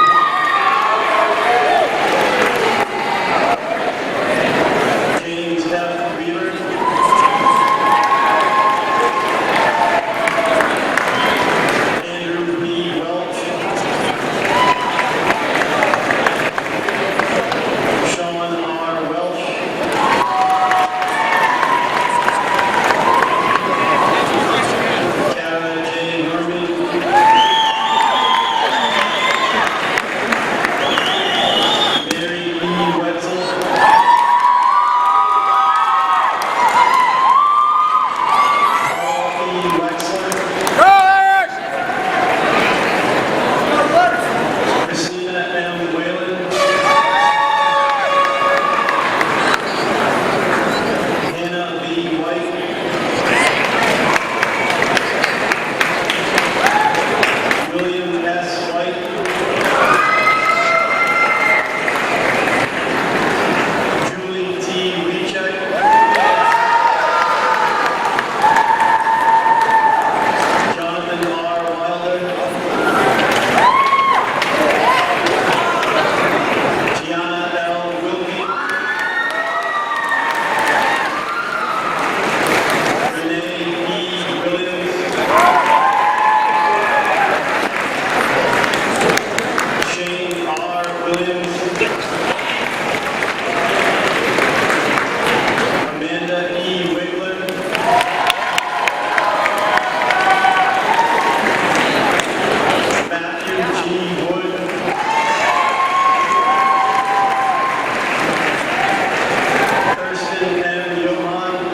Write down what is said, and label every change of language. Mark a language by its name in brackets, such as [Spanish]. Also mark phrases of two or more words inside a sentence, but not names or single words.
[English] James F. Weaver. Andrew B. Welch. Sean R. Welch. Kara J. Norman. Mary E. Wetzel. Paul E. Wexler. Christina M. Whalen. Hannah B. White. William S. White. Julie T. Weechek. Jonathan R. Wilder. Gianna L. Wilkie. Renee E. Williams. Shane R. Williams. Amanda E. Wiggler. Matthew G. Wood. Kirsten M. Johann.